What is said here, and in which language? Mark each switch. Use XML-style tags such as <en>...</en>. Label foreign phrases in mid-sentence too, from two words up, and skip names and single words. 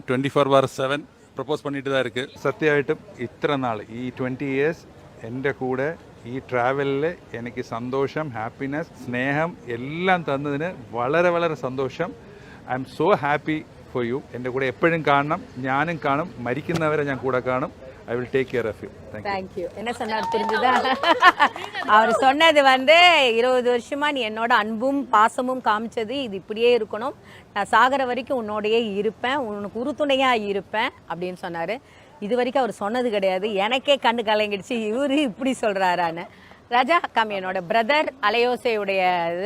<ta>24/7 പ്രപ്പോസ് பண்ணிட்டு தான் இருக்குது.</ta> <ml>സത്യമായിട്ടും ഇത്ര നാൾ ഈ 20 years എൻ്റെ കൂടെ ഈ ട്രാവലിൽ എനിക്ക് സന്തോഷം, ഹാപ്പിനെസ്, സ്നേഹം എല്ലാം തന്നതിന് വളരെ വളരെ സന്തോഷം.</ml> <en>I am so happy for you.</en> <ml>എൻ്റെ കൂടെ എപ്പോഴും കാണണം, ഞാനും കാണും, മരിക്കുന്നവരെ ഞാൻ കൂടെ കാണും.</ml> <en>I will take care of you. Thank you.</en> <ta>என்ன சொன்னார் புரிஞ்சுதா? அவர் சொன்னது 20 வருஷமா நீ என்னோட அன்பும் பாசமும் காமிச்சது இது இப்படியே இருக்கணும், நான் சாகர வரைக்கும் உன்னோடையே இருப்பேன், உனக்கு உறுதுணையா இருப்பேன் அப்படின்னு சொன்னார். இது வரைக்கும் அவர் சொன்னது கிடையாது. எனக்கே கண்ணு கலங்கிடுச்சு, இவரு இப்படி சொல்கிறாரான்னு. ராஜா கம், என்னோட பிரதர் அலையோசையுடைய இது.</ta>